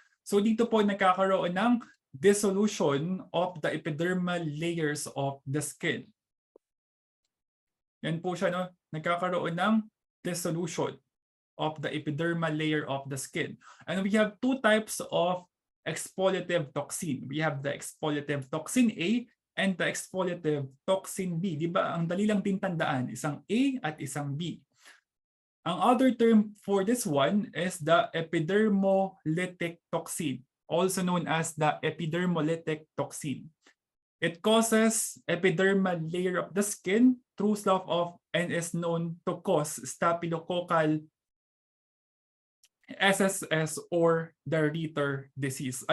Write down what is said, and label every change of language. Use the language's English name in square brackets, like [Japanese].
[Filipino] So dito po nagkakaroon ng [English] dissolution of the epidermal layers of the skin. [Filipino] Yan po siya, no? Nagkakaroon ng [English] dissolution of the epidermal layer of the skin. And we have two types of exfoliative toxin. We have the exfoliative toxin A and the exfoliative toxin B. [Filipino] Di ba? Ang dali lang din tandaan, isang A at isang B. [English] Ang other term for this one is the epidermolytic toxin, also known as the epidermolytic toxin. It causes epidermal layer of the skin through slough off and is known to cause staphylococcal SSS or the Ritter disease.